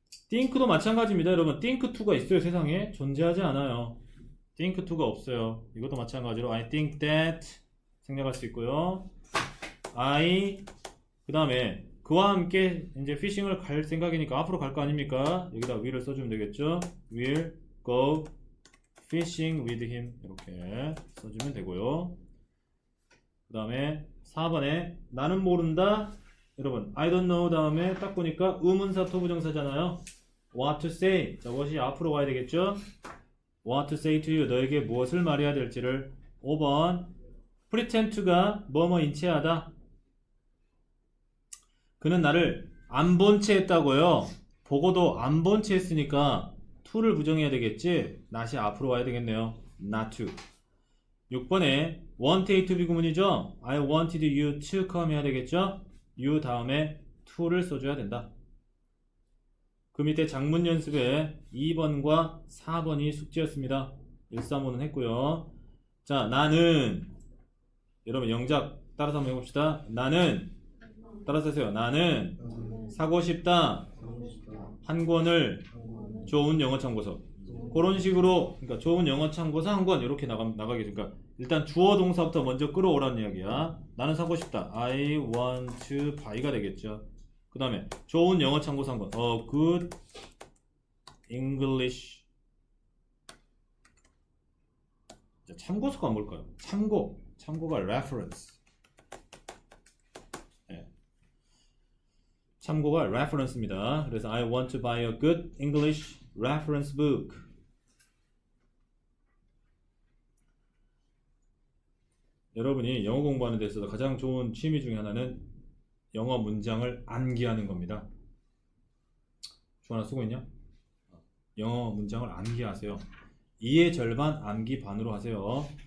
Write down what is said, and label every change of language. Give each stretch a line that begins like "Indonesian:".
Korean: think도 마찬가지입니다. 여러분 think to가 있어요. 세상에 존재하지 않아요. think to가 없어요. 이것도 마찬가지로
English: I think that
Korean: 생략할 수 있고요. 그 다음에 그와 함께 이제 피싱을 갈 생각이니까 앞으로 갈 거 아닙니까? 여기다 will을 써주면 되겠죠.
English: will go fishing with him
Korean: 이렇게 써주면 되고요. 그 다음에 4번에 나는 모른다. 여러분
English: I don't know
Korean: 다음에 딱 보니까 의문사 토부정사잖아요.
English: what to say.
Korean: 자, what이 앞으로 와야 되겠죠.
English: what to say to you.
Korean: 너에게 무엇을 말해야 될지를. 5번 pretend to가 뭐뭐 인체하다. 그는 나를 안 본 채 했다고요. 보고도 안 본 채 했으니까 to를 부정해야 되겠지. not이 앞으로 와야 되겠네요.
English: not to. 6번에 want A to B 구문이죠. I wanted you to come
Korean: 해야 되겠죠. you 다음에 to를 써줘야 된다. 그 밑에 작문 연습에 2번과 4번이 숙제였습니다. 1, 3, 5는 했고요. 자, 나는 여러분 영작 따라서 한번 해봅시다. 나는 따라서 하세요. 나는 사고 싶다. 한 권을 좋은 영어 참고서. 그런 식으로 그러니까 좋은 영어 참고서 한 권 이렇게 나가게. 그러니까 일단 주어 동사부터 먼저 끌어오라는 이야기야. 나는 사고 싶다.
English: I want to buy가
Korean: 되겠죠. 그 다음에 좋은 영어 참고서 한 권.
English: A good English.
Korean: 자, 참고서가 뭘까요? 참고가 reference. 참고가 reference입니다. 그래서
English: I want to buy a good English reference book.
Korean: 여러분이 영어 공부하는 데 있어서 가장 좋은 취미 중에 하나는 영어 문장을 암기하는 겁니다. 주하나 쓰고 있냐? 영어 문장을 암기하세요. 이해 절반, 암기 반으로 하세요.